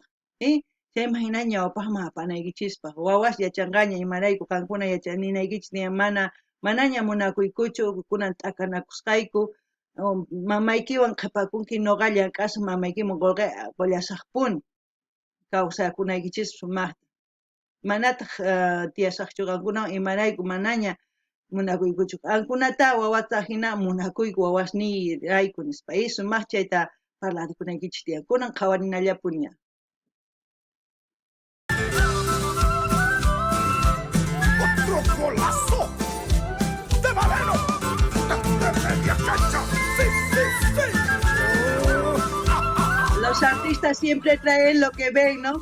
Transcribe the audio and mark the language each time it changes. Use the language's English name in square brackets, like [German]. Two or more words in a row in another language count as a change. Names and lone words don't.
[Quechua] Chayman hina ñawpaqman apanaykichispaq. Wawas yachanqaña imarayku qankuna ninaykichis tiyan manaña munakuykuchu kunan t'akanakusqayku mamaykiwan qhipakunki nuqa llank'asaq mamaykiman qullasaqpuni kawsakunaykichis sumaqta. Manataq tiyasaqchu qankunawan imarayku manaña munakuykuchu. Qankunata wawata hina munakuyku wawasniyrayku nispa sumaq chayta parlarikunaykichis tiyan. Kunan qhawarinallapuni. [Spanish] Otro golazo de Valero. De media cancha. Sí, sí, sí. Los artistas siempre traen lo que ven, ¿no?